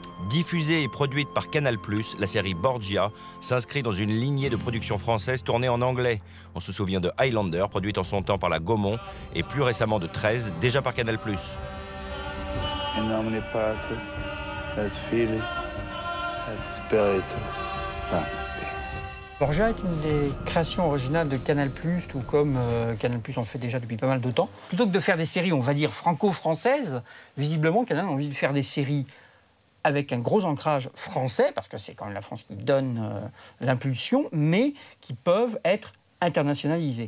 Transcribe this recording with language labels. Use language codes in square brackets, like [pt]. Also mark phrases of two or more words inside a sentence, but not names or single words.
[fr] Diffusée et produite par Canal+, la série Borgia s'inscrit dans une lignée de productions françaises tournées en anglais. On se souvient de Highlander, produite en son temps par la Gaumont, et plus récemment de 13, déjà par Canal+. [la] In nomine Patris, et Filii, et Spiritus Sancti. [fr] Borgia est une des créations originales de Canal+, tout comme Canal+ en fait déjà depuis pas mal de temps. Plutôt que de faire des séries, on va dire, franco-françaises, visiblement, Canal a envie de faire des séries avec un gros ancrage français, parce que c'est quand même la France qui donne l'impulsion, mais qui peuvent être internationalisées.